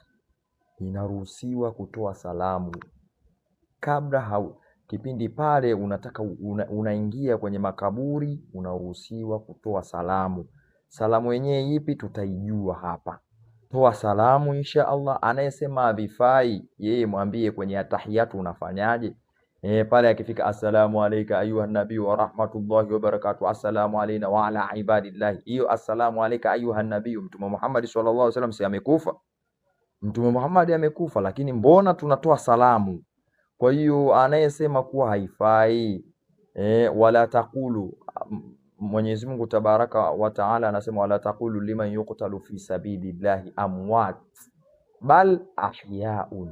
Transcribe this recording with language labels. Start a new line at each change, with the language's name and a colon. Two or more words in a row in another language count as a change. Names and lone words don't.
Swahili: Inaruhusiwa kutoa salamu kabla kipindi pale unataka unaingia kwenye makaburi, unaruhusiwa kutoa salamu. Salamu yenyewe ipi tutaijua hapa. Toa salamu
Arabic: إن شاء الله.
Swahili: Anayesema havifai, yeye mwambie kwenye atahiyatu unafanyaje. Pale akifika
Arabic: السلام عليك أيها النبي ورحمة الله وبركاته، السلام علينا وعلى عباد الله.
Swahili: Hiyo
Arabic: السلام عليك أيها النبي,
Swahili: mtume Muhammad
Arabic: صلى الله عليه وسلم
Swahili: si amekufa? Mtume Muhammad amekufa, lakini mbona tunatoa salamu? Kwa hiyo anayesema kuwa haifai,
Arabic: ولا تقولوا,
Swahili: Mwenyezi Mungu
Arabic: تبارك وتعالى
Swahili: anasema
Arabic: ولا تقولوا لمن يقتل في سبيل الله أموات بل أحياء.